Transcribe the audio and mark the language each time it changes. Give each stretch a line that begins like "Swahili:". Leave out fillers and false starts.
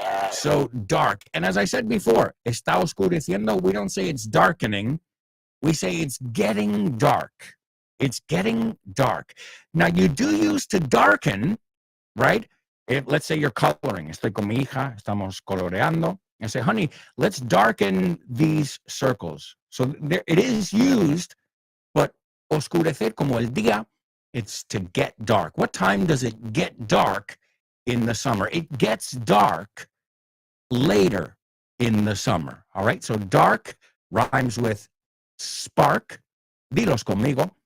English: So dark. And as I said before,
Spanish: está oscureciendo,
English: we don't say it's darkening. We say it's getting dark. It's getting dark. Now, you do use to darken, right? Let's say you're coloring.
Spanish: Estoy con mi hija, estamos coloreando.
English: I say, honey, let's darken these circles. So it is used, but
Spanish: oscurecer como el día,
English: it's to get dark. What time does it get dark in the summer? It gets dark later in the summer. All right, so dark rhymes with spark.
Spanish: Dilos conmigo.